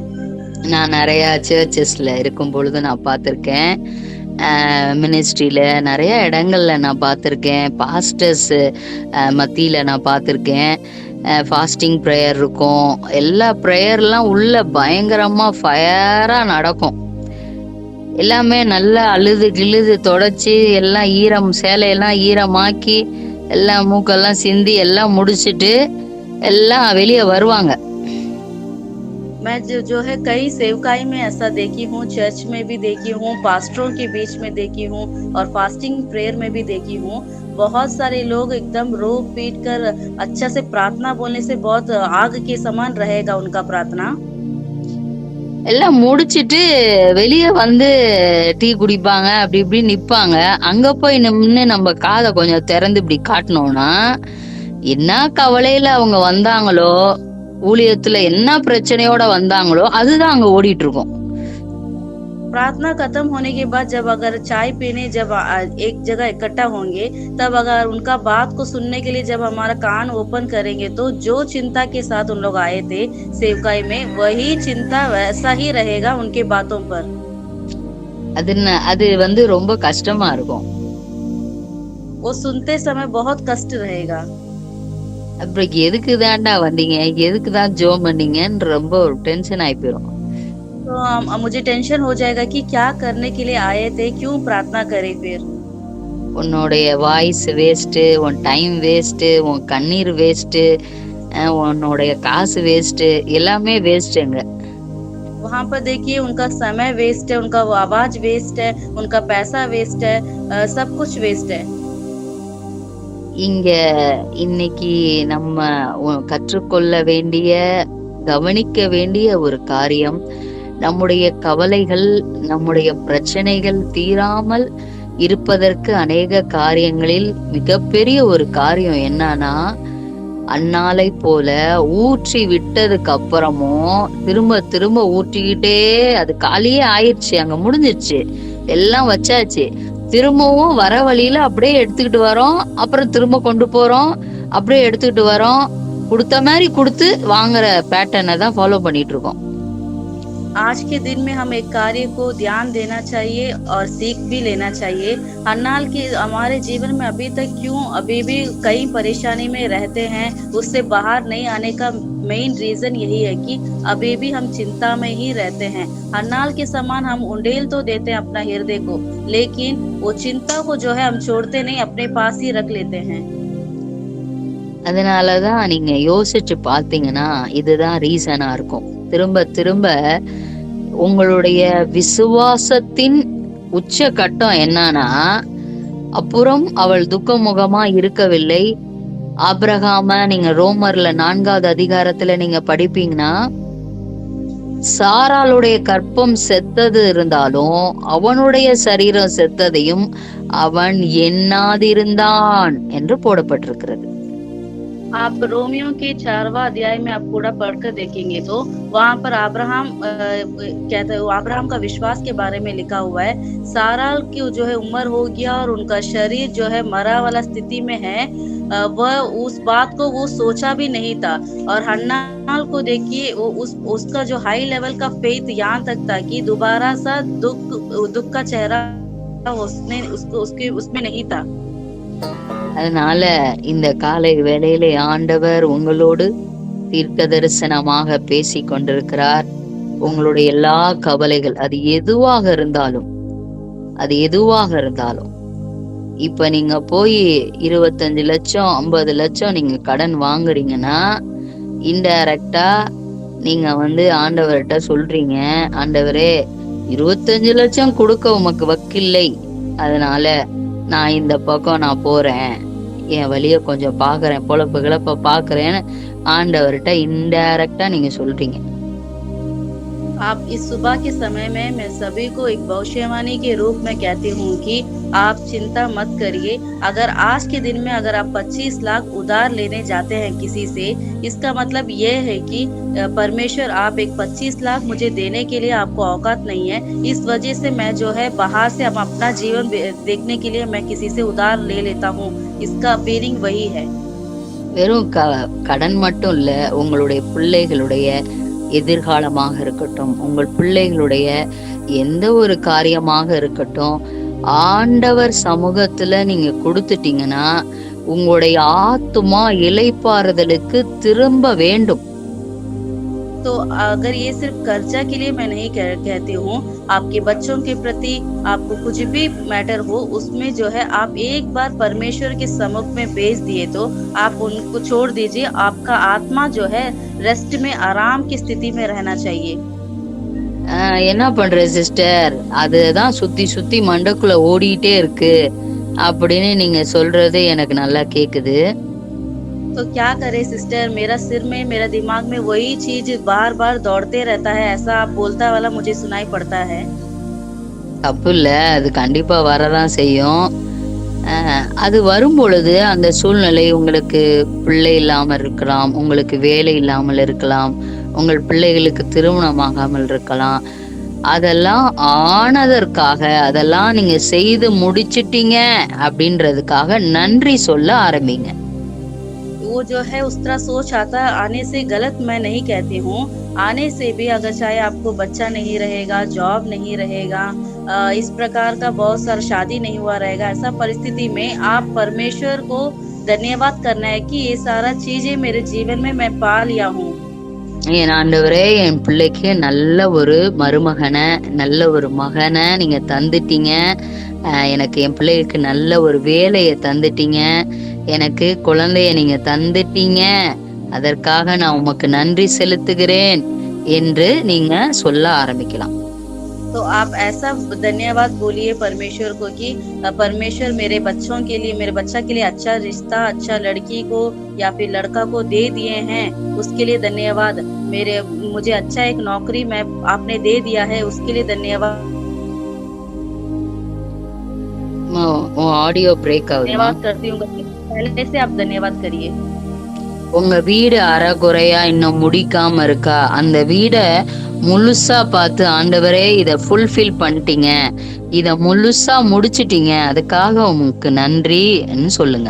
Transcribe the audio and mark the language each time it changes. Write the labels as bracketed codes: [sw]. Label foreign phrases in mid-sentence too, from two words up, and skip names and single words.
[ta] நான் நிறைய சர்ச்சஸ்ல இருக்கும் பொழுது நான் பார்த்திருக்கேன், மினிஸ்ட்ரியில நிறைய இடங்கள்ல நான் பார்த்திருக்கேன், பாஸ்டர்ஸ் மத்தியில நான் பார்த்திருக்கேன். [en] fasting prayer [ta] இருக்கும், எல்லா ப்ரேயர்லாம் உள்ள பயங்கரமா ஃபயரா நடக்கும். எல்லாமே நல்லா அழுது கிழுது தொடச்சி எல்லாம் சேலையெல்லாம் ஈரமாக்கி எல்லாம் மூக்கெல்லாம் சிந்தி எல்லாம் முடிச்சிட்டு எல்லாம் வெளியே வருவாங்க. [hi] मैं जो है कई सेवकाई में ऐसा देखी हूँ, चर्च में भी देखी हूँ, पास्टरों के बीच में देखी हूँ और [en] fasting prayer [hi] में भी देखी हूँ। बहुत सारे लोग एकदम रो पीट कर अच्छा से प्रार्थना बोलने से बहुत आग के समान रहेगा उनका प्रार्थना। [ta] எல்லாம் முடிச்சிட்டு வெளியே வந்து டீ குடிப்பாங்க, அப்படி இப்படி நிப்பாங்க. அங்க போய் நின்று நம்ம காதை கொஞ்சம் திறந்து இப்படி காட்டினோம்னா, என்ன கவலையில அவங்க வந்தாங்களோ, ஊழியத்துல என்ன பிரச்சனையோட வந்தாங்களோ அதுதான் அங்க ஓடிட்டு இருக்கும். [hi] प्रार्थना खत्म होने के बाद जब अगर चाय पीने जब एक जगह इकट्ठा होंगे, तब अगर उनका बात को सुनने के लिए जब हमारा कान ओपन करेंगे, तो जो चिंता के साथ उन लोग आए थे सेवकाई में, वही चिंता वैसा ही रहेगा उनके बातों पर। [ta] அது வந்து ரொம்ப கஷ்டமா இருக்கும். [hi] वो सुनते समय बहुत कष्ट रहेगा। [ta] அப்புறம் எதுக்கு தான்டா வந்தீங்க, எதுக்குதான் ஜோம் பண்ணீங்கன்னு ரொம்ப ஒரு டென்ஷன் ஆகி போயிடும். [hi] तो मुझे टेंशन हो जाएगा कि क्या करने के लिए आए थे, क्यों प्रार्थना करे। फिर [ta] உன்னுடைய [en] voice waste, [ta] உன் [en] time waste, [ta] உன் கண்ணீர் வேஸ்ட், உன்னுடைய காசு வேஸ்ட், எல்லாமே வேஸ்ட்ங்க। [hi] वहाँ पर देखिए उनका समय वेस्ट है, उनका आवाज वेस्ट है, उनका पैसा वेस्ट है, सब कुछ वेस्ट है। [ta] இங்க இன்னைக்கு நம்ம கற்றுக்கொள்ள வேண்டிய, கவனிக்க வேண்டிய ஒரு காரியம், நம்முடைய கவலைகள், நம்முடைய பிரச்சனைகள் தீராமல் இருப்பதற்கு அநேக காரியங்களில் மிகப்பெரிய ஒரு காரியம் என்னன்னா, அன்னாலை போல ஊற்றி விட்டதுக்கு அப்புறமும் திரும்ப திரும்ப ஊற்றிக்கிட்டே, அது காலியே ஆயிடுச்சு, அங்க முடிஞ்சிருச்சு, எல்லாம் வச்சாச்சு, திரும்பவும் வர வழியில அப்படியே எடுத்துக்கிட்டு வரோம், அப்புறம் திரும்ப கொண்டு போறோம், அப்படியே எடுத்துக்கிட்டு வரோம். குடுத்த மாதிரி கொடுத்து வாங்குற பேட்டர்னை தான் ஃபாலோ பண்ணிட்டு இருக்கோம். [hi] आज के दिन में हम एक कार्य को ध्यान देना चाहिए और सीख भी लेना चाहिए। हन्नाल की हमारे जीवन में अभी भी कई परेशानी में रहते हैं, उससे बाहर नहीं आने का [en] main reason [hi] यही है कि अभी भी हम चिंता में ही रहते हैं। हन्नाल के समान हम उंडेल तो देते हैं अपना हृदय को, लेकिन वो चिंता को जो है हम छोड़ते नहीं, अपने पास ही रख लेते हैं। [ta] அதனாலதான் நீங்க யோசிச்சு பாத்தீங்கன்னா இதுதான் ரீசனா இருக்கும். திரும்ப திரும்ப உங்களுடைய விசுவாசத்தின் உச்ச கட்டம் என்னன்னா, அப்புறம் அவள் துக்கமுகமா இருக்கவில்லை. ஆபிரகாம நீங்க ரோமர்ல 4வது அதிகாரத்துல நீங்க படிப்பீங்கன்னா, சாராளுடைய கற்பம் செத்தது இருந்தாலும் அவனுடைய சரீரம் செத்ததையும் அவன் எண்ணாதிருந்தான் என்று போடப்பட்டிருக்கிறது. [hi] आप रोमियो के 4वां अध्याय में आप पूरा पढ़कर देखेंगे तो वहां पर कहते हैं अब्राहम का विश्वास के बारे में लिखा हुआ है। सारा की जो है उम्र हो गया और उनका शरीर जो है मरा वाला स्थिति में है, वह उस बात को वो सोचा भी नहीं था। और हन्नाल को देखिए, वो उसका जो [en] high level [hi] का फेथ यहाँ तक था कि दोबारा सा दुख का चेहरा उसमें नहीं था। [ta] அதனால இந்த காலை வேளையிலே ஆண்டவர் உங்களோடு தீர்க்க தரிசனமாக பேசி கொண்டிருக்கிறார். உங்களுடைய எல்லா கவலைகள் அது எதுவாக இருந்தாலும் இப்ப நீங்க போய் 25 லட்சம் 50 லட்சம் நீங்க கடன் வாங்குறீங்கன்னா, இன்டைரக்டா நீங்க ஆண்டவர்கிட்ட சொல்றீங்க, ஆண்டவரே 25 லட்சம் கொடுக்க உமக்கு வக்கில்லை, அதனால நான் இந்த பக்கம் நான் போறேன், என் வழிய கொஞ்சம் பாக்குறேன், பொழப்பு கிளப்ப பாக்குறேன்னு ஆண்டவர்கிட்ட இன்டைரக்டா நீங்க சொல்றீங்க. [hi] आप इस सुबह के समय में मैं सभी को एक भविष्यवाणी के रूप में कहती हूँ कि आप चिंता मत करिए। अगर आज के दिन में अगर आप 25 लाख उधार लेने जाते हैं किसी से, इसका मतलब ये है कि परमेश्वर आप एक 25 लाख मुझे देने के लिए आपको औकात नहीं है, इस वजह से मैं जो है बाहर से अब अपना जीवन देखने के लिए मैं किसी से उधार ले लेता हूँ। इसका मीनिंग वही है। [ta] வெறும் கடன் மட்டும் இல்ல, உங்களுடைய பிள்ளைகளுடைய எதிர்காலமாக இருக்கட்டும், உங்கள் பிள்ளைகளுடைய எந்த ஒரு காரியமாக இருக்கட்டும், ஆண்டவர் சமூகத்துல நீங்க கொடுத்துட்டீங்கன்னா உங்களுடைய ஆத்துமா இளைப்பாறுதலுக்கு திரும்ப வேண்டும். [hi] तो अगर ये सिर्फ कर्जा के लिए मैं नहीं कहती हूँ, आपके बच्चों के प्रति आपको कुछ भी मैटर हो, उसमें जो है आप एक बार परमेश्वर के सम्मुख में भेज दिए तो आप उनको छोड़ दीजिए। आपका आत्मा जो है रेस्ट में, आराम की स्थिति में रहना चाहिए। [ta] என்ன பண்ற சிஸ்டர், அதுதான் சுத்தி சுத்தி மண்டக்குள்ள ஓடிட்டே இருக்கு அப்படின்னு நீங்க சொல்றது எனக்கு நல்லா கேக்குது. [hi] तो क्या करे सिस्टर, मेरा सिर में, मेरा दिमाग में वही चीज बार बार दौड़ते रहता है, ऐसा आप बोलता वाला मुझे सुनाई पड़ता है। [ta] தப்பு இல்ல, அது கண்டிப்பா வரதான் செய்யும். அது வரும் பொழுது அந்த சூழ்நிலை, உங்களுக்கு பிள்ளை இல்லாமல் இருக்கலாம், உங்களுக்கு வேலை இல்லாமல் இருக்கலாம், உங்கள் பிள்ளைகளுக்கு திருமணமாகாமல் இருக்கலாம். அதெல்லாம் ஆனதற்காக, அதெல்லாம் நீங்க செய்து முடிச்சிட்டீங்க அப்படின்றதுக்காக நன்றி சொல்ல ஆரம்பிங்க. [hi] वो जो है उस तरह सोच आता आने से गलत मैं नहीं कहती हूँ, आने से भी अगर चाहे आपको बच्चा नहीं रहेगा, जॉब नहीं रहेगा, इस प्रकार का बहुत सारा शादी नहीं हुआ रहेगा, ऐसा परिस्थिति में आप परमेश्वर को धन्यवाद करना है कि ये सारा चीजें मेरे जीवन में मैं पा लिया हूँ। [ta] என் ஆண்டவரே, என் பிள்ளைக்கு நல்ல ஒரு மருமகனை, நல்ல ஒரு மகனை நீங்க தந்துட்டீங்க, எனக்கு என் பிள்ளைக்கு நல்ல ஒரு வேலையை தந்துட்டீங்க, எனக்கு குழந்தைய நீங்க தந்துட்டீங்க, அதற்காக நான் உமக்கு நன்றி செலுத்துகிறேன் என்று நீங்க சொல்ல ஆரம்பிக்கலாம். [hi] तो आप ऐसा धन्यवाद बोलिए परमेश्वर को कि परमेश्वर मेरे बच्चों के लिए, मेरे बच्चा के लिए अच्छा रिश्ता, अच्छा लड़की को या फिर लड़का को दे दिए हैं, उसके लिए धन्यवाद। मुझे अच्छा एक नौकरी मैं आपने दे दिया है, उसके लिए धन्यवाद। [en] audio break [ta] ஆகுது. [hi] धन्यवाद करती हूँ, पहले से आप धन्यवाद करिए। [ta] உங்க வீடு அறகுறையா இன்னும் முடிக்காம இருக்கா, அந்த வீட முழுசா பார்த்து ஆண்டவரே இத ஃபுல்ஃபில் பண்ணிட்டீங்க, இத முழுசா முடிச்சிட்டீங்க, அதுக்காக உமக்கு நன்றின்னு சொல்லுங்க.